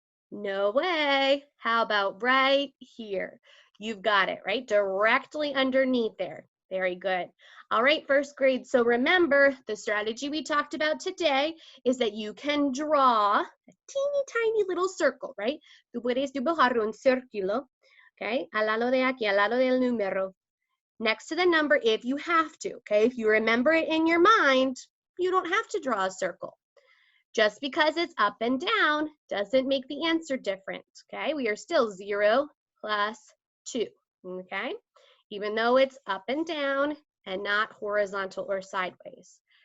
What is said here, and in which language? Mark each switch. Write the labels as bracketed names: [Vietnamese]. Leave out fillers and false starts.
[English] No way. How about right here? You've got it, right? Directly underneath there. Very good. All right, first grade. So remember, the strategy we talked about today is that you can draw a teeny tiny little circle, right? [Spanish] Tú puedes dibujar un círculo, okay? Al lado de aquí, al lado del número. [English] Next to the number if you have to, okay? If you remember it in your mind, you don't have to draw a circle. Just because it's up and down doesn't make the answer different, okay? We are still 0 plus 2, okay? Even though it's up and down and not horizontal or sideways.